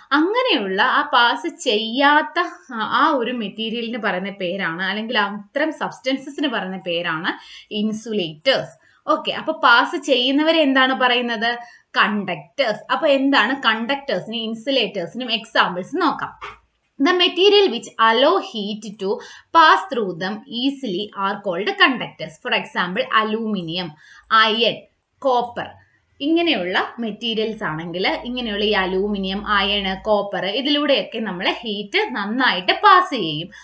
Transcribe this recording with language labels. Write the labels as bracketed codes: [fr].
[ml] അങ്ങനെയുള്ള ആ പാസ് ചെയ്യാത്ത ആ ഒരു മെറ്റീരിയലിന് പറയുന്ന പേരാണ്, അല്ലെങ്കിൽ അത്തരം സബ്സ്റ്റൻസസിന് പറയുന്ന പേരാണ് ഇൻസുലേറ്റേഴ്സ്. ഓക്കെ. അപ്പൊ പാസ് ചെയ്യുന്നവരെ എന്താണ് പറയുന്നത്? കണ്ടക്ടേഴ്സ്. അപ്പൊ എന്താണ് കണ്ടക്ടേഴ്സിനും ഇൻസുലേറ്റേഴ്സിനും എക്സാമ്പിൾസ് നോക്കാം. [en] The material which allow heat to pass through them easily are called conductors. For example, aluminium, iron, copper. [ml] ഇങ്ങനെയുള്ള മെറ്റീരിയൽസ് ആണെങ്കിൽ, ഇങ്ങനെയുള്ള ഈ അലൂമിനിയം, അയൺ, കോപ്പർ, ഇതിലൂടെയൊക്കെ നമ്മൾ ഹീറ്റ് നന്നായിട്ട് പാസ് ചെയ്യും.